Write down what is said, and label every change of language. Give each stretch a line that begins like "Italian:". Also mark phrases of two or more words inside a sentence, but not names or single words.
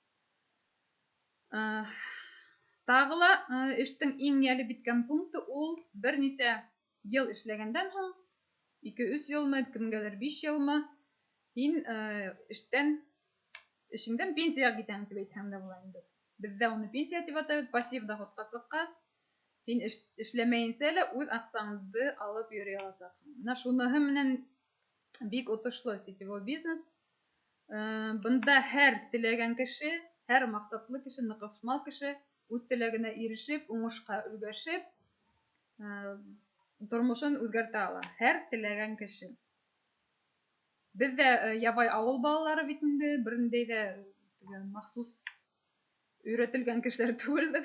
Bashkir: Тагы ла эштең иң ялеп иткән пункты ул берничә ел эшләгәндән һуң, 2-3 елмы, кемгәлер 5 елмы, һин эшеңдән пенсияга китәң дип әйтһәң дә була инде. Бездә уны пенсия дип атабыз,
Russian: пассив доходка
Bashkir: сыккас, һин эшләмәйенсә лә үз акчаңды алып йөри аласаҡһың. Менә шуныһы менән бик отошлы
Russian: сетевой бизнес.
Bashkir: Бында һәр теләгән кеше, һәр маҡсатлы кеше, ныҡышмал кеше үҙ теләгенә ирешеп, уңышҡа өлгәшеп, тормошон үҙгәртә ала. Һәр теләгән кеше. Без дә ябай ауыл балалары бит инде, берниндәй ҙә махсус өйрәтелгән кешеләр түгелбеҙ.